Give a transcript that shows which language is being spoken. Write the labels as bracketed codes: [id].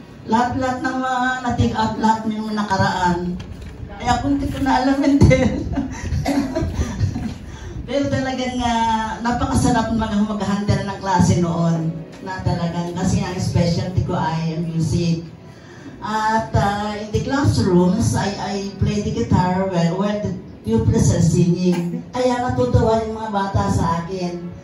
[tl] lahat-lahat ng mga nating at lahat ng mga nakaraan. Eh ako hindi ko na alam din. Pero talagang napakasarap mag-handle ng klase noon. Na talagang kasi ang specialty ko ay music. [en] At in the classrooms, I play the guitar while the pupils are singing. [tl] Kaya natutuwa yung mga bata sa akin.